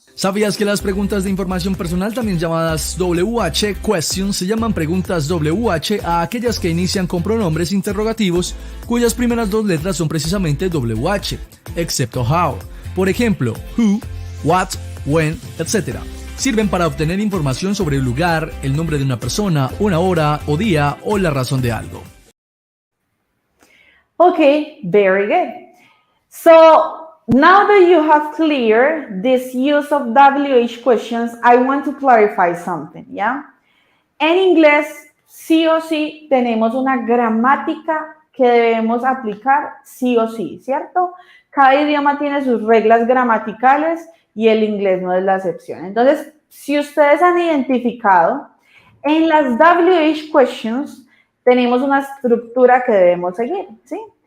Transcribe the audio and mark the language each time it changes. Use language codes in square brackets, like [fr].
[es] ¿Sabías que las preguntas de información personal, también llamadas WH questions, se llaman preguntas WH a aquellas que inician con pronombres interrogativos cuyas primeras dos letras son precisamente WH, excepto how? Por ejemplo, who, what, when, etc. Sirven para obtener información sobre el lugar, el nombre de una persona, una hora o día o la razón de algo. [en] Okay, very good. So now that you have cleared this use of WH questions, I want to clarify something, ¿ya? [es] En inglés, sí o sí, tenemos una gramática que debemos aplicar sí o sí, ¿cierto? Cada idioma tiene sus reglas gramaticales y el inglés no es la excepción. Entonces, si ustedes han identificado, en las WH questions tenemos una estructura que debemos seguir, ¿sí?